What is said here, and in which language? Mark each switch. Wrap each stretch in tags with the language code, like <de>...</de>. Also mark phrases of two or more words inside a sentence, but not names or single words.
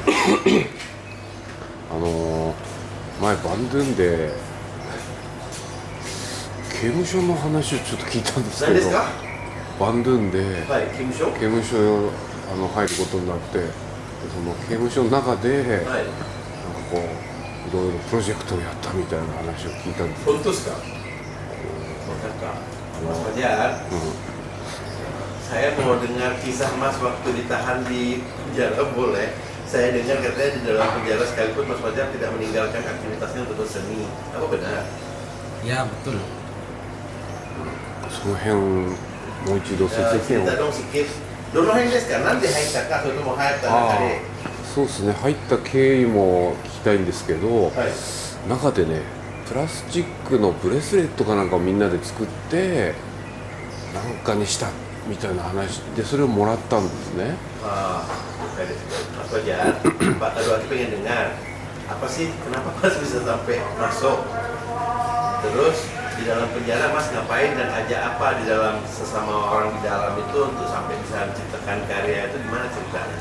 <ja>前バンドゥンで刑務所の話をちょっと聞いたんですけど、何ですか？バンドゥンではい、刑務所？刑務所入ることになって、でその刑務所の中で、なんかはい。こういろいろプロジェクトをやったみたいな話を聞いたんです。本当ですか？</ja> <id>Mas Fajar, saya mau dengar kisah Mas waktu ditahan di penjara, boleh? Saya dengar katanya di dalam penjara sekalipun Mas Fajar tidak meninggalkan aktivitasnya untuk berseni. Apa benar? Ya betul.</id> <ja>その辺もう一度説明を。</ja> <id>Cerita dong sedikit. Dulu hari ですか?</id> <ja>なんで入ったか、それとも入った中で。そうですね、入った経緯も聞きたいんですけど、はい。中でね、プラスチックのブレスレットかなんかをみんなで作ってなんかにしたみたいな話で、それをもらったんですね。</ja> <id>Oke deh. Mas Fajar, Pak Tadwaki pengen dengar apa sih, kenapa Mas bisa sampai masuk? Terus di dalam penjara Mas ngapain dan ajak apa di dalam sesama orang di dalam itu untuk sampai bisa menciptakan karya itu, gimana ceritanya?</id>